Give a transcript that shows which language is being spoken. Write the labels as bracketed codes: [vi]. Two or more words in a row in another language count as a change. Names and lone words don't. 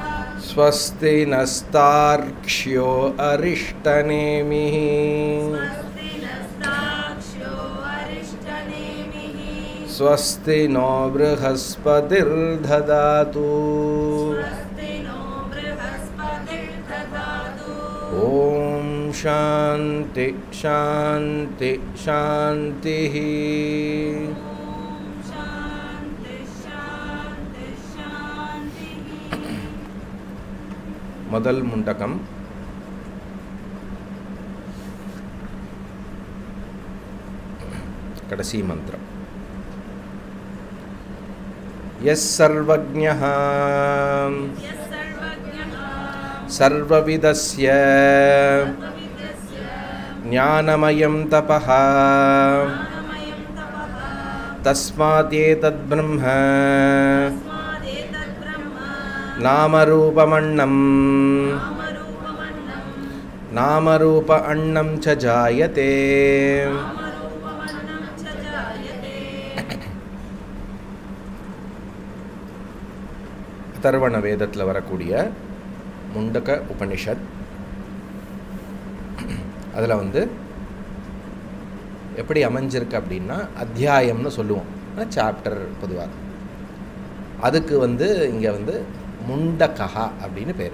[sa] स्वस्ति नस्तार्क्ष्यो अरिष्टनेमिः स्वस्ति नो बृहस्पतिर्ददातु ॐ शान्ति शान्ति शान्तिः [ta] முதல் முண்டகம் கடைசி மந்திரம் [sa] यः सर्वज्ञः सर्वविदस्य ज्ञानमयं तपः तस्मात् ब्रह्म नामरूपमन्नं नामरूप अन्नं च जायते [ta] அதர்வண வேதத்தில் வரக்கூடிய முண்டக உபனிஷத். அதில் வந்து எப்படி அமைஞ்சிருக்கு அப்படின்னா அத்தியாயம்னு சொல்லுவோம், சாப்டர் பொதுவாக. அதுக்கு வந்து இங்கே வந்து முண்டகா அப்படின்னு பேர்.